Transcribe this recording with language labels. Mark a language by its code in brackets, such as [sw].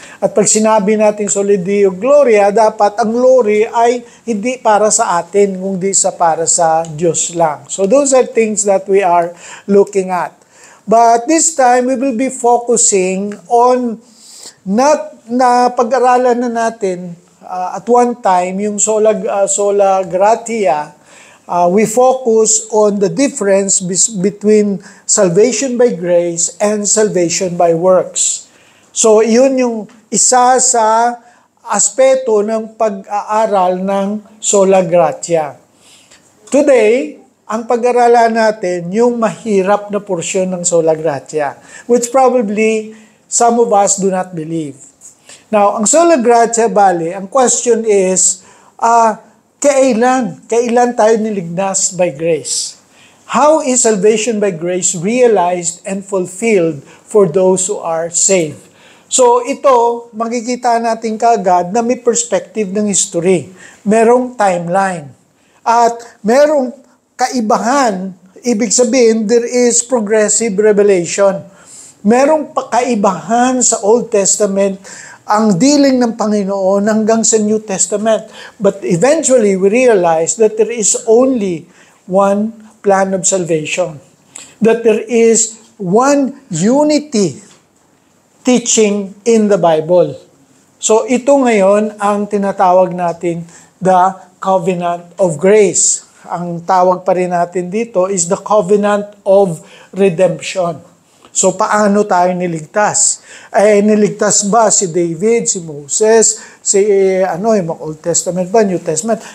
[tl] At pag sinabi natin Soli Deo Gloria, dapat ang glory ay hindi para sa atin, kundi para sa Diyos lang. [en] So those are things that we are looking at. But this time, we will be focusing on not [tl] na pag-aralan na natin [en] at one time, yung sola gratia, we focus on the difference between salvation by grace and salvation by works. [tl] So, yun yung isa sa aspeto ng pag-aaral ng sola gratia. Today, ang pag-aaralan natin yung mahirap na porsyon ng sola gratia, [en] which probably some of us do not believe. [tl] Now, ang sola gratia, bali, ang question is, kailan tayo niligtas by grace? [en] How is salvation by grace realized and fulfilled for those who are saved? [tl] So, ito, makikita natin kaagad na may perspective ng history. Merong timeline. At merong kaibahan, ibig sabihin, [en] there is progressive revelation. [tl] Merong kaibahan sa Old Testament ang dealing ng Panginoon hanggang sa New Testament. [en] But eventually, we realize that there is only one plan of salvation. That there is one unity teaching in the Bible. [tl] So ito ngayon ang tinatawag natin [en] the covenant of grace. [tl] Ang tawag pa rin natin dito is [en] the covenant of redemption. [tl] So paano tayo niligtas? Niligtas ba si David, si Moses, yung Old Testament ba, New Testament?